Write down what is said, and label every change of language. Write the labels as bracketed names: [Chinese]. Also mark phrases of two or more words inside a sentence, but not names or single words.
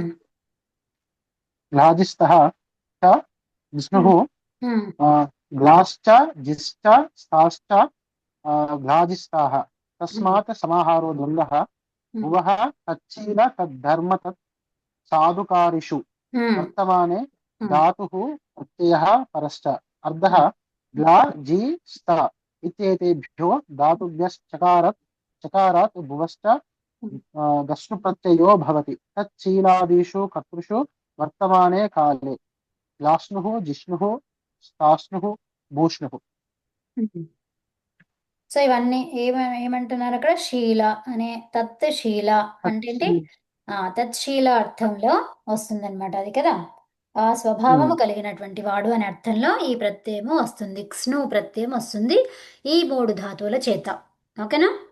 [Sanskrit] గ్లాజిస్తః చ విష్ణుః ఉమ్, గ్లాశ్చ జిశ్చ స్థాశ్చ గ్లాజిస్తాః తస్మాత్ సమాహారో ద్వంద్వః ఉమ్, భువః తచ్చీల తద్ధర్మ తత్ సాధుకారిషు ఉమ్, వర్తమానే ఉమ్, धातुः प्रत्ययः परश्च अर्धः ग्ला जी स्त इत्येतेभ्यो चकारात् भुवश्च गश्नु प्रत्ययो भवति तच्छीलादिषु कर्तृषु वर्तमाने काले ग्लाश्नुः जिष्णुः स्थाश्नुः भूष्णुः. [Telugu] ఉమ్. సో ఇవన్నీ ఏమంటున్నారు అక్కడ? శీల అనే [Sanskrit] తత్ శీల [Telugu] అంటే ఏంటి? తత్శీల అర్థంలో వస్తుందన్నమాట అది కదా. ఆ స్వభావము కలిగినటువంటి వాడు అనే అర్థంలో ఈ ప్రత్యయము వస్తుంది. క్స్ను ప్రత్యయం వస్తుంది ఈ 3 ధాతువుల చేత. ఓకేనా?